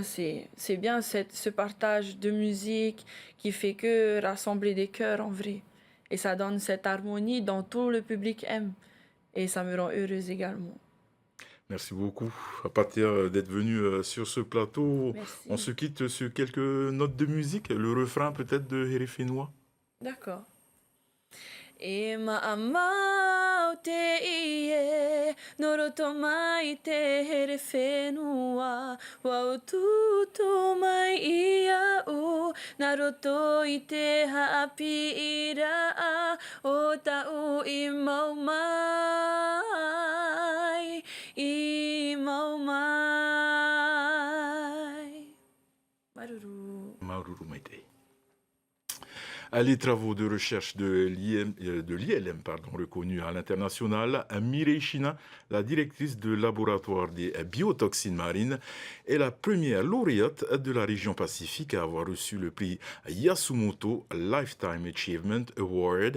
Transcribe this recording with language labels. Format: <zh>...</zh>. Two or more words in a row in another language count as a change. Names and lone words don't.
<fr>C'est bien ce partage de musique qui fait que rassembler des cœurs en vrai. Et ça donne cette harmonie dont tout le public aime. Et ça me rend heureuse également. Merci beaucoup, Patia, d'être venu sur ce plateau. Merci. On se quitte sur quelques notes de musique, le refrain peut-être de Here Fénois. D'accord.</fr> <ty>E maamau te ie, noroto mai te here whenua, wau tutu mai ia u, naroto i te haapi ira, o tau i mau mai, i mau mai.</ty> <fr>Maruru. Maruru Maite. Les travaux de recherche de l'ILM, reconnus à l'international, Mireille China, la directrice de laboratoire des biotoxines marines, est la première lauréate de la région Pacifique à avoir reçu le prix Yasumoto Lifetime Achievement Award.</fr>